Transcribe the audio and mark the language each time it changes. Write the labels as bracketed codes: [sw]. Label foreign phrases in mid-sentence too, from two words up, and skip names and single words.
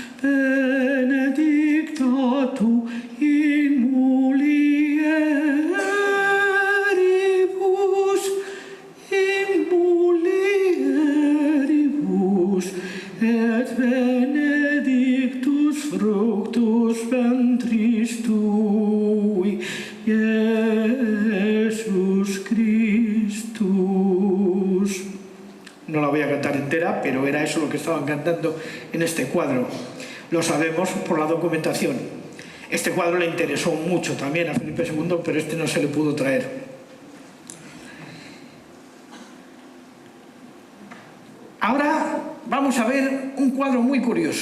[la] benedicta tu in mulieribus, et benedictus fructus ventris tui, Iesus Christus. [es] No la voy a cantar entera, pero era eso lo que estaban cantando en este cuadro. Lo sabemos por la documentación. Este cuadro le interesó mucho también a Felipe II, pero este no se le pudo traer. Ahora vamos a ver un cuadro muy curioso.